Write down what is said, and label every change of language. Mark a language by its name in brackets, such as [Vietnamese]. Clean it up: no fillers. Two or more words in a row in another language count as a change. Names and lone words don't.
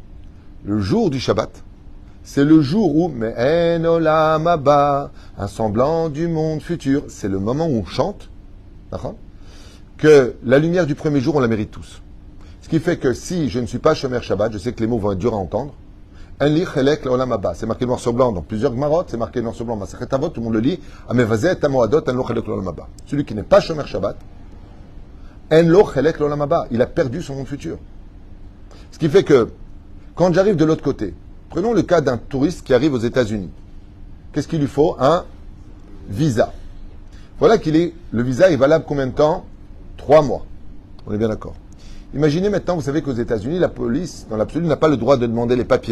[French] Le jour du Shabbat, c'est le jour où, mais en [Hebrew] עולם הבא, [French] un semblant du monde futur. C'est le moment où on chante, d'accord, que la lumière du premier jour, on la mérite tous. Ce qui fait que si je ne suis pas [Hebrew] שומר שבת, [French] je sais que les mots vont être durs à entendre. [Hebrew] אין לי חלק לעולם הבא. [French] C'est marqué noir sur blanc dans plusieurs Gmarot, c'est marqué noir sur blanc. Masachet Avot, tout le monde le lit. [Hebrew] המבזה את המועדות אין לו חלק לעולם הבא. [French] Celui qui n'est pas [Hebrew] שומר שבת, אין לו חלק לעולם הבא. [French] Il a perdu son monde futur. Ce qui fait que, quand j'arrive de l'autre côté, prenons le cas d'un touriste qui arrive aux États-Unis. Qu'est-ce qu'il lui faut? Un visa. Voilà le visa est valable combien de temps? 3 mois. On est bien d'accord. Imaginez maintenant, vous savez qu'aux États-Unis, la police, dans l'absolu, n'a pas le droit de demander les papiers.